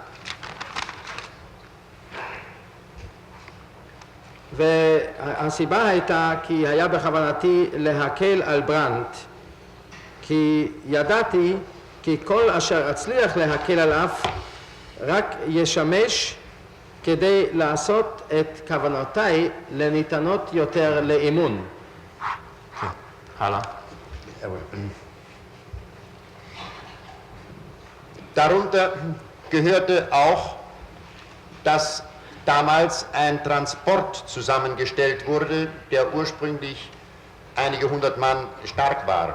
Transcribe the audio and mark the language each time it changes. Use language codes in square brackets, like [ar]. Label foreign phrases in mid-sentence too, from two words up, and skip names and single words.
[he] והסיבה הייתה כי היה בכוונתי להקל על ברנט, כי ידעתי כי כל אשר אצליח להקל עליו רק ישמש כדי לעשות את כוונותיי לניתנות יותר לאמון. הלאה. [de] Darunter gehörte auch, dass damals ein Transport zusammengestellt wurde, der ursprünglich einige 100 Mann stark war.